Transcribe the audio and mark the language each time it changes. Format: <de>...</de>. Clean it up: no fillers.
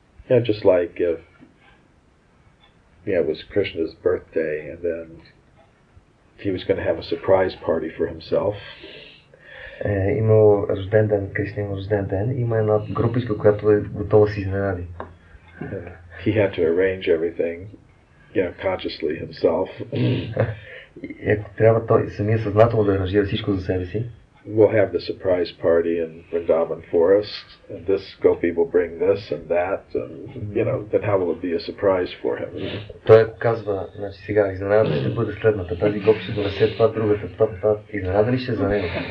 <en>Just like if it was Krishna's birthday and then he was going to have a surprise party for himself.</en> <bg>Има рожден ден, Кришна има рожден ден, има една групичка, която е готова да се изненади.</bg> <en>He had to arrange everything, consciously himself.</en> <bg>И ако трябва той самия съзнателно да аранжира всичко за себе си.</bg> <en>We'll have the surprise party in Vrindavan Forest, and this gopi will bring this and that, and then how will it be a surprise for him?</en> <bg>Той ако казва, значи сега изненадата ще бъде следната, тази гопи ще донесе това, другата, това, изненада ли ще за него?</bg>